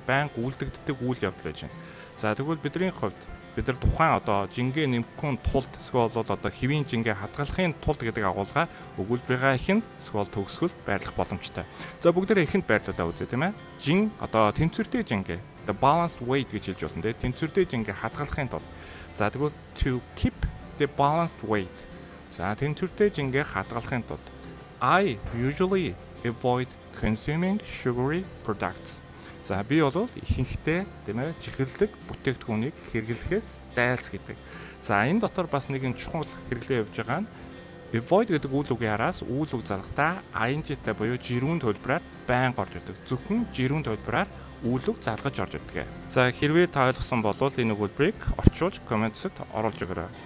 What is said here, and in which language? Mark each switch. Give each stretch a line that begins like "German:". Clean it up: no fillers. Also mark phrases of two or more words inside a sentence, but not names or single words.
Mongolian: Байнга үйлдэгддэг үйл явдал байж байна. За тэгвэл бидний хувьд бид нар тухайн жингээ нэмэхгүй тулд эсвэл хэвийн жингээ хадгалахын тулд гэдэг агуулга өгүүлбэрийн эхэнд эсвэл төгсгөлд байрлах боломжтой. За бүгдээрээ эхэнд байрлуулаа үзье тийм ээ. Жин тэнцвэртэй жингээ
English: the balanced weight
Mongolian: гэж хэлж болно тийм. Тэнцвэртэй жингээ хадгалахын тулд. За тэгвэл
English: to keep the balanced weight.
Mongolian: За тэнцвэртэй жингээ хадгалахын тулд
English: I usually avoid consuming sugary products.
Mongolian: За би бол ихэнхдээ тийм ээ чихэрлэг бүтээгдэхүүнийг хэрэглэхээс зайлсхийдэг. За энэ дотор бас нэгэн чухал хэрэглээ явж байгаа нь avoid гэдэг үйл үгийн араас үйл үг залгахдаа ing-тэй буюу жирүүн төлбөраар байнга орж ирдэг. Зөвхөн жирүүн төлбөраар үйл үг залгаж орж ирдэг. За хэрвээ та ойлгосон бол энэ өгүүлбэрийг орчуулж комментсэд оруулж өгөөрэй.